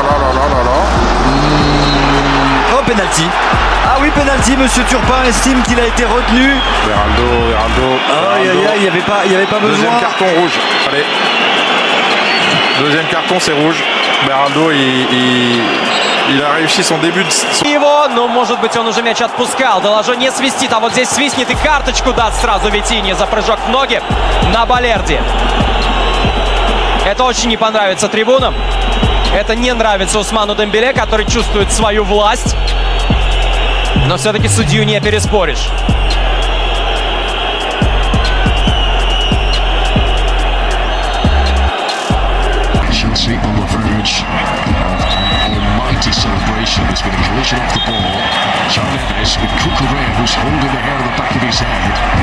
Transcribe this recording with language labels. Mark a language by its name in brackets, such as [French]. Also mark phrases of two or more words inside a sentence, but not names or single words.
[French] Oh, penalty. Ah oui, penalty. Monsieur Turpin estime qu'il a été retenu. Veraldo. Il n'y avait pas besoin. Deuxième carton rouge. Allez. Deuxième carton, c'est rouge. Beraldo, il a réussi son début de... [Russian] Его, но может быть он уже мяч отпускал. Делажо не свистит, а вот здесь свистнет и карточку даст сразу Витинье за прыжок в ноги на Балерди. Это очень не понравится трибунам. Это не нравится Усману Дембеле, который чувствует свою власть. Но все-таки судью не переспоришь. [English] Chelsea on the verge of an almighty celebration. There's been a collision off the ball. João Neves with Cucurella, who's holding the hair on the back of his head.